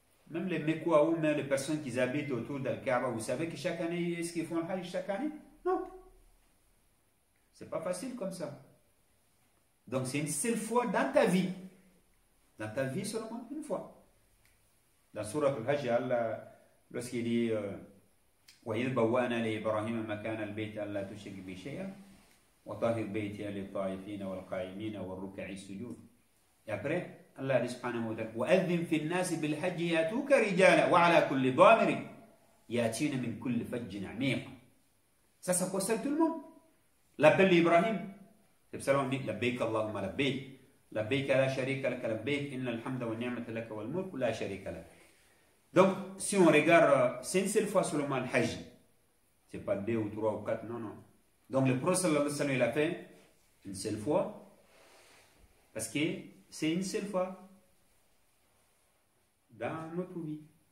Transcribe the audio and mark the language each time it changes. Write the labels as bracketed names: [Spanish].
[French] Même les Mekwa ou même les personnes qui habitent autour d'Al-Kaaba, vous savez que chaque année, est-ce qu'ils font le Hajj chaque année? Non. C'est pas facile comme ça. Donc c'est une seule fois dans ta vie. Dans ta vie seulement une fois. Dans Surah Al-Hajj, Allah, lorsqu'il dit [Arabic] وَإِذْ بَوَّأْنَا لِإِبْرَاهِيمَ مَكَانَ الْبَيْتِ أَلَّا تُشْرِكْ بِي شَيْئًا وَطَهِّرْ بَيْتِيَ لِلطَّائِفِينَ وَالْقَائِمِينَ وَالرُّكَعِ السُّجُودِ. [French] Et après, Allah dit [Arabic] subhanahu wa ta'ala وَأَذِّنْ فِي النَّاسِ بِالْحَجِّ يَأْتُوكَ رِجَالًا وَعَلَى كُلِّ ضَامِرٍ يَأْتِينَ مِنْ كُلِّ فَجٍّ عَمِيقٍ. [French] Ça concerne tout le monde. L'appel d'Ibrahim. C'est pour ça qu'on dit [Arabic] لبيك اللهم لبيك لبيك لا شريك لك لبيك إن الحمد والنعمة لك والملك لا شريك لك. [French] Donc, si on regarde, c'est une seule fois seulement le Hajj. C'est pas 2 ou 3 ou 4, non, non. Donc, le prophète [Arabic] sallallahu alayhi wa sallam, [French] il a fait une seule fois. Parce que c'est une seule fois dans notre vie.